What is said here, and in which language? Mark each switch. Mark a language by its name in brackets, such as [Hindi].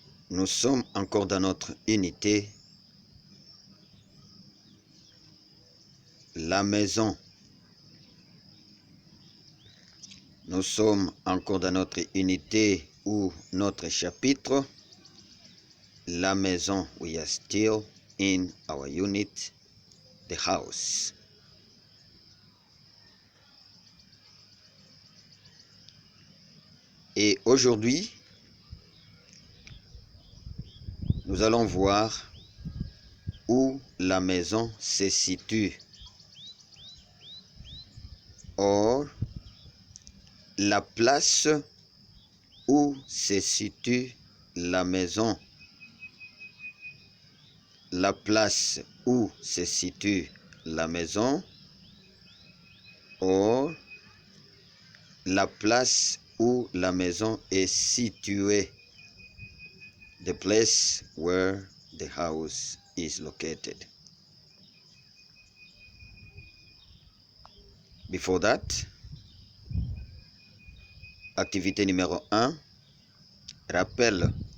[French] Nous sommes encore dans notre unité la maison. Nous sommes encore dans notre unité ou notre chapitre la maison. [English] We are still in our unit, the house. [French] Et aujourd'hui, nous allons voir où la maison se situe. Or, la place où se situe la maison. La place où se situe la maison. Or, la place où la maison est située. [English] The place where the house is located. Before that, [French] activité numéro 1, rappel.